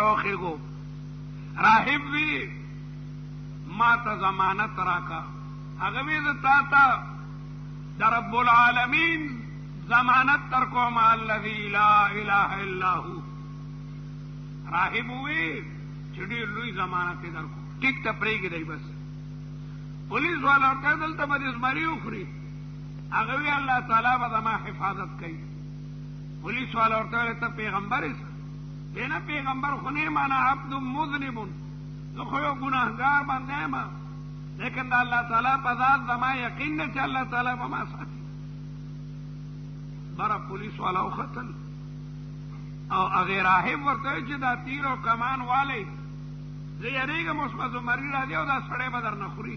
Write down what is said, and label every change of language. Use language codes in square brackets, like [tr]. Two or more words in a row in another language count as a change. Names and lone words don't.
[ps] راوخېږو راهب وی ما ته ضمانت راکا هغه وی تا ته د رب العالمین ضمانت در کوم [ar] الذي لا اله الا هو. [ps] راهب وی چې ډېر لوی ضمانت در کو. ټیک ته پرېږدئ بس. پولیس والا ورته دلته به دې زمري وخوري. هغه وی الله تعالی به زما حفاظت کوي. پولیس والا ورته ویل ته پیغمبر یې؟ دینا پیغمبر خو نه یم، [ar] انا عبد مذنب، [ps] زه خو یو ګناهګار بنده یم، لیکن د الله تعالی په ذات زما یقین دی چې الله تعالی به ما ساتي. بره پولیس والا وختل او هغې راهب ورته ویل چې دا تیر او کمان والی زه یېرېږم اوس به زمري را دی او دا سړی به در نه خوري.